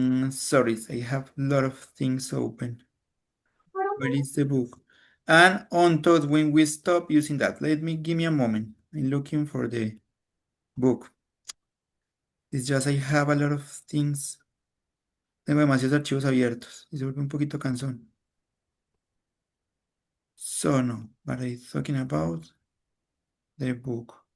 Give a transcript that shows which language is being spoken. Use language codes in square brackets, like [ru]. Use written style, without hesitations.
[en] Sorry, I have a lot of things open. Where is the book? And on to when we stop using that. Give me a moment. I'm looking for the book. It's just I have a lot of things. [es] Tengo demasiados archivos abiertos y se vuelve un poquito cansón. [en] So no, but I'm talking about the book.